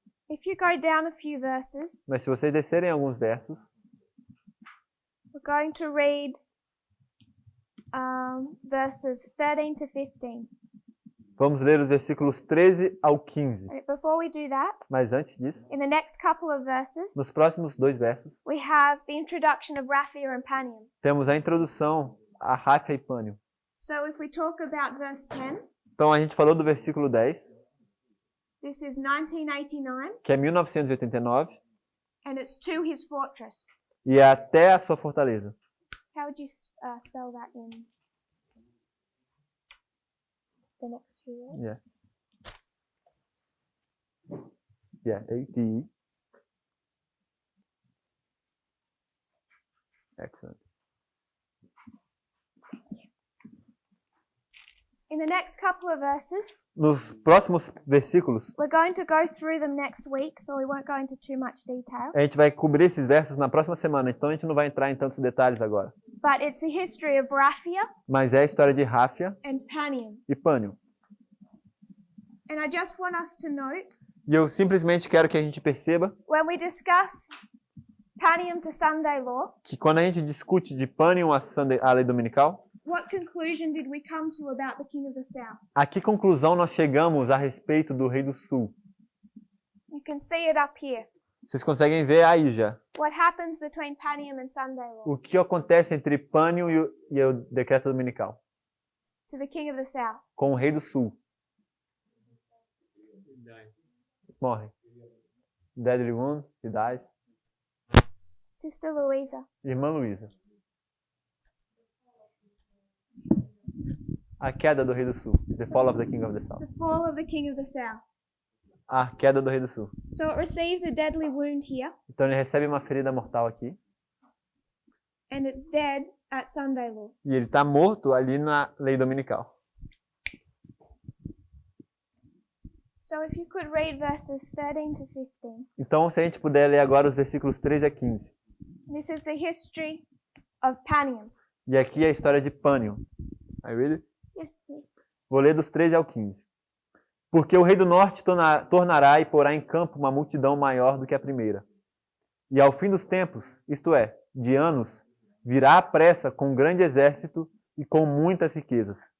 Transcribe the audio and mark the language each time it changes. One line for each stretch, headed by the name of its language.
English: If you go down a few verses,
Portuguese: Mas se vocês descerem alguns versos,
English: we're going to read verses 13 to 15.
Portuguese: vamos ler os versículos 13 ao 15.
English: Before we do that,
Portuguese: Mas antes disso,
English: in the next couple of verses,
Portuguese: nos próximos 2 versos,
English: we have the introduction of Raphia and Panium.
Portuguese: temos a introdução a Ráfia e Pânio.
English: So if we talk about verse 10,
Portuguese: Então, a gente falou do versículo 10,
English: this is 1989,
Portuguese: que é 1989,
English: and it's to his fortress.
Portuguese: e é até a sua fortaleza.
English: How would you spell that in the next few words? Yeah. Yeah, ATE. Excellent. In the next couple of verses,
Portuguese: Nos próximos versículos,
English: we're going to go through them next week, so we won't go into too much detail.
Portuguese: a gente vai cobrir esses versos na próxima semana, então a gente não vai entrar em tantos detalhes agora.
English: But it's the history of Raphia
Portuguese: Mas é a história de Ráfia
English: and Panium.
Portuguese: e Pânio.
English: And I just want us to note,
Portuguese: E eu simplesmente quero que a gente perceba
English: when we discuss Panium to Sunday law,
Portuguese: que quando a gente discute de Pânio a lei dominical,
English: what conclusion did we come to about the king of the south?
Portuguese: a que conclusão nós chegamos a respeito do rei do sul?
English: You can see it up here.
Portuguese: Vocês conseguem ver aí já
English: What happens between Panium and Sunday law
Portuguese: o que acontece entre Pânio e o decreto dominical
English: to the king of the south?
Portuguese: com o rei do sul. Morre.
English: Deadly wound, he dies. Sister Louisa.
Portuguese: Irmã Luísa. A queda do rei do sul.
English: The fall of the king of the south. The fall of the king of the south.
Portuguese: A queda do rei do sul.
English: So it receives a deadly wound here,
Portuguese: Então ele recebe uma ferida mortal aqui.
English: and it's dead at Sunday law.
Portuguese: E ele está morto ali na lei dominical.
English: So if you could read verses 13 to 15.
Portuguese: Então, se a gente puder ler agora os versículos 13 a 15.
English: This is the history of Panium.
Portuguese: E aqui é a história de Pânio.
English: I read it? Yes, please.
Portuguese: Vou ler dos 13 ao 15. Porque o rei do norte tornará e porá em campo uma multidão maior do que a primeira. E ao fim dos tempos, isto é, de anos, virá à pressa com um grande exército e com muitas riquezas.